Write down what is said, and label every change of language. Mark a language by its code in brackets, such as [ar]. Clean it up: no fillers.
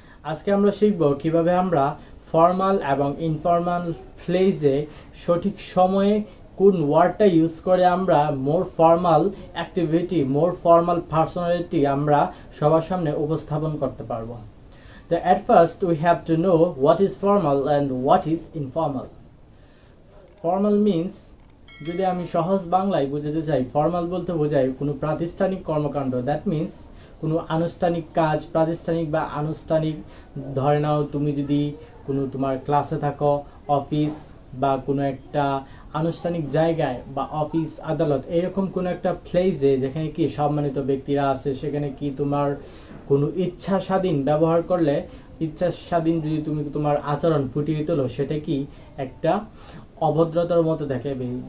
[bn] আজকে আমরা শিখব কিভাবে আমরা ফর্মাল এবং ইনফর্মাল ফ্রেজে সঠিক সময়ে কোন ওয়ার্ডটা ইউজ করে আমরা [en] more formal activity, more formal personality [bn] আমরা সবার সামনে উপস্থাপন করতে পারবো। [en] তো at first we have to know what is formal and what is informal. Formal means, [bn] যদি আমি সহজ বাংলায় বুঝাতে চাই, ফর্মাল বলতে বোঝায় কোনো প্রাতিষ্ঠানিক কর্মকাণ্ড। [en] that means [bn] কোনো আনুষ্ঠানিক কাজ, প্রাতিষ্ঠানিক বা আনুষ্ঠানিক। ধরে নাও তুমি যদি কোনো তোমার ক্লাসে থাকো, অফিস বা কোনো একটা আনুষ্ঠানিক জায়গায় বা অফিস আদালত এরকম কোনো একটা প্লেসে যেখানে কি সম্মানিত ব্যক্তিরা আছে, সেখানে কি তোমার কোনো ইচ্ছা স্বাধীন ব্যবহার করলে, ইচ্ছা স্বাধীন যদি তুমি তোমার আচরণ ফুটিয়ে তোলো, সেটা কি একটা অভদ্রতার মতো দেখাবে।